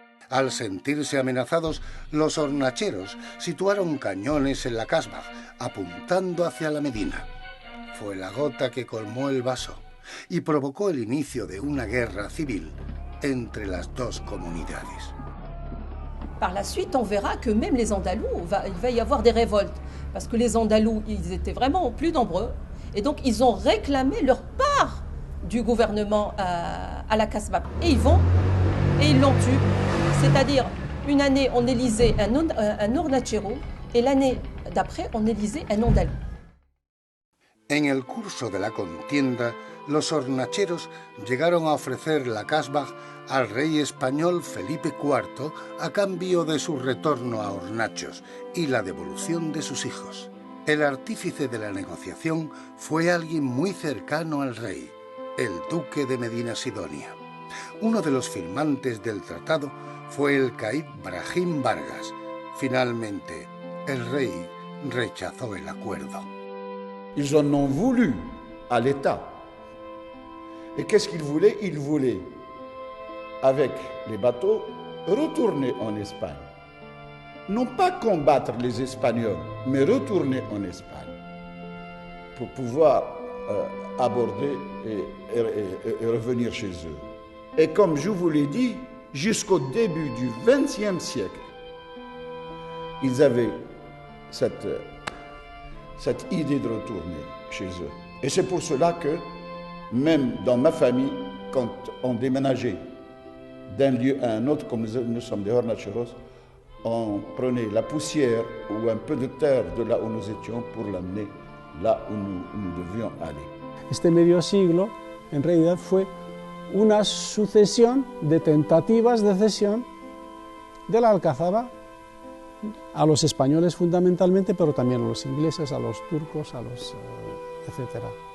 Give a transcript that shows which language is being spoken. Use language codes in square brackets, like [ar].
[es] Al sentirse amenazados, los hornacheros situaron cañones en la Kasbah, apuntando hacia la Medina. Fue la gota que colmó el vaso y provocó el inicio de una guerra civil entre las dos comunidades. [fr] Par la suite, on verra que même les Andalous, il va y avoir des révoltes, parce que les Andalous, ils étaient vraiment plus nombreux, et donc ils ont réclamé leur part du gouvernement à la Kasbah. Et ils l'ont tué. C'est-à-dire, une année, on élisait un hornachero, et l'année d'après, on élisait un andalou. [es] En el curso de la contienda, los hornacheros llegaron a ofrecer la Kasbah al rey español Felipe IV a cambio de su retorno a Hornachos y la devolución de sus hijos. El artífice de la negociación fue alguien muy cercano al rey, el duque de Medina Sidonia. Uno de los firmantes del tratado fue el caïd Brahim Vargas. Finalmente, el rey rechazó el acuerdo. [fr] Ils en ont voulu à l'État. Et qu'est-ce qu'ils voulaient? Ils voulaient, avec les bateaux, retourner en Espagne. Non pas combattre les Espagnols, mais retourner en Espagne pour pouvoir aborder et revenir chez eux. Et comme je vous l'ai dit, jusqu'au début du XXe siècle, ils avaient cette idée de retourner chez eux. Et c'est pour cela que, même dans ma famille, quand on déménageait d'un lieu à un autre, comme nous sommes des hornacheros, on prenait la poussière ou un peu de terre de là où nous étions pour l'amener là où nous devions aller. [es] Este medio siglo, en realidad, fue una sucesión de tentativas de cesión de la Alcazaba a los españoles fundamentalmente, pero también a los ingleses, a los turcos, a los etcétera.